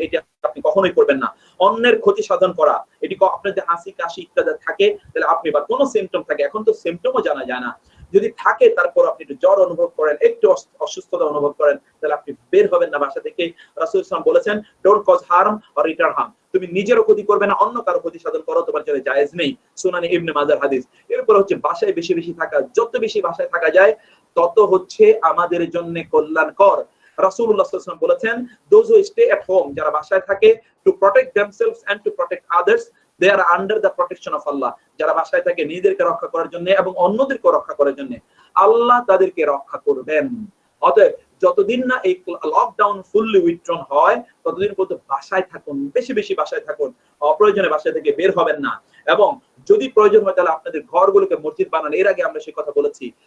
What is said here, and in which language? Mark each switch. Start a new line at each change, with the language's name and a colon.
Bangla: এটা আপনি কখনোই করবেন না। অন্যের ক্ষতি সাধন করা, এটি আপনার যে হাসি কাশি ইত্যাদি থাকে, তাহলে আপনি বা কোনো সিমটম থাকে, এখন তো সিমটমও জানা যায় না, যদি থাকে তারপর আপনি একটু জ্বর অনুভব করেন, একটু অসুস্থতা অনুভব করেন, তাহলে আপনি বের হবেন না বাসা থেকে। রাসূল সাল্লাল্লাহু আলাইহি ওয়াসাল্লাম বলেছেন,
English: don't cause harm or return harm,
Bangla: তুমি নিজেরও ক্ষতি করবে না, অন্য কারো ক্ষতি সাধন করো তোমার জন্য জায়েজ নেই। সুনানে ইবনে মাজার হাদিস। এরপর হচ্ছে বাসায় বেশি থাকা, যত বেশি বাসায় থাকা যায় তত হচ্ছে আমাদের জন্য কল্যাণকর। রাসূলুল্লাহ সাল্লাল্লাহু আলাইহি ওয়াসাল্লাম বলেছেন,
English: those who stay at home,
Bangla: যারা বাসায় থাকে,
English: to protect themselves and to protect others, they are under the protection of Allah।
Bangla: যারা বাসায় থাকে নিজেদেরকে রক্ষা করার জন্য এবং অন্যদেরকে রক্ষা করার জন্য, আল্লাহ তাদেরকে রক্ষা করবেন। অতএব যতদিন না এই লকডাউন ফুললি উইথড্রন হয়, ততদিন পর্যন্ত বাসায় থাকুন, বেশি বাসায় থাকুন, অপ্রয়োজনে বাসা থেকে বের হবেন না। এবং যদি প্রয়োজন হয় তাহলে আপনাদের ঘরগুলোকে মসজিদ বানান। এর আগে আমরা সেই কথা বলেছি।